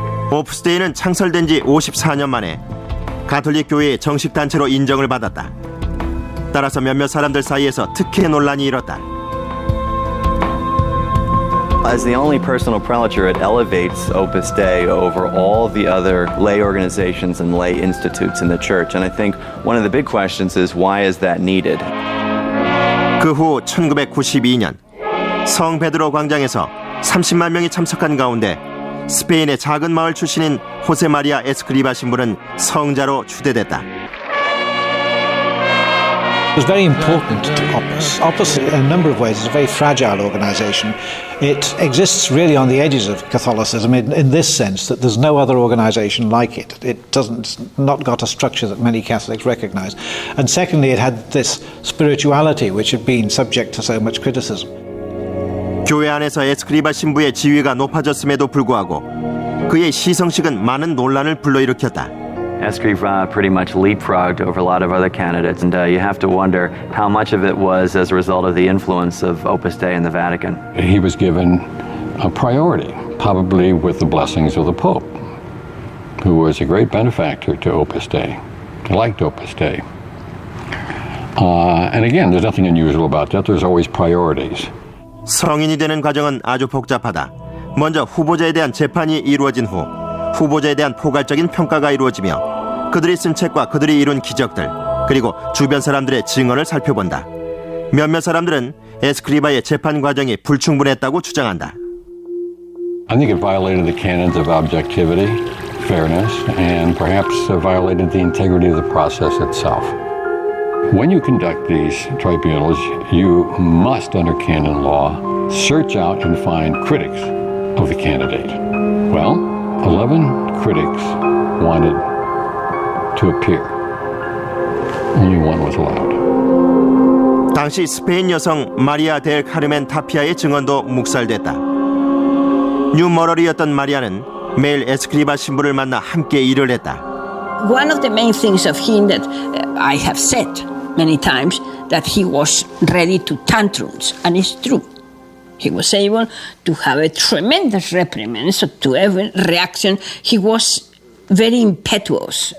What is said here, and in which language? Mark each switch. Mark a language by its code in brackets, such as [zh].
[ko] 오프스 데이는 창설된 지 54년 만에 가톨릭 교회의 정식 단체로 인정을 받았다. 따라서 몇몇 사람들 사이에서 특혜 논란이 일었다. [en] As the only personal prelature, it elevates Opus Dei over all the other lay organizations and lay institutes in the church. And I think one of the big questions is, why is that needed? [ko] 그 후 1992년 성 베드로 광장에서 30만 명이 참석한 가운데 스페인의 작은 마을 출신인 호세 마리아 에스크리바 신부는 성자로 추대됐다. [en] It was very important to Opus. Opus, in a number of ways, is a very fragile organization. It exists really on the edges of Catholicism in this sense, that there's no other organization like it. It's not got a structure that many Catholics recognize. And secondly, it had this spirituality which had been subject to so much criticism. [ko] 교회 안에서 에스크리바 신부의 지위가 높아졌음에도 불구하고 그의 시성식은 많은 논란을 불러일으켰다. [en] Escriva pretty much leapfrogged over a lot of other candidates, and you have to wonder how much of it was as a result of the influence of Opus Dei in the Vatican. He was given a priority, probably with the blessings of the Pope, who was a great benefactor to Opus Dei, liked Opus Dei. And again, there's nothing unusual about that. There's always priorities. [ko] 성인이 되는 과정은 아주 복잡하다. 먼저 후보자에 대한 재판이 이루어진 후 후보자에 대한 포괄적인 평가가 이루어지며 그들이 쓴 책과 그들이 이룬 기적들 그리고 주변 사람들의 증언을 살펴본다. 몇몇 사람들은 에스크리바의 재판 과정이 불충분했다고 주장한다. [en] I think it violated the canons of objectivity, fairness, and perhaps violated the integrity of the process itself. When you conduct these tribunals, you must, under canon law, search out and find critics of the candidate. Well, 11 critics wanted to appear. Only one was allowed. [ko] 당시 스페인 여성 마리아 델 카르멘 타피아의 증언도 묵살됐다. 뉴머럴이었던 마리아는 매일 에스크리바 신부를 만나 함께 일을 했다. [en] One of the main things of him that I have said many times, that he was ready to tantrums, and it's true. He was able to have a tremendous reprimand, so to every reaction, he was very impetuous.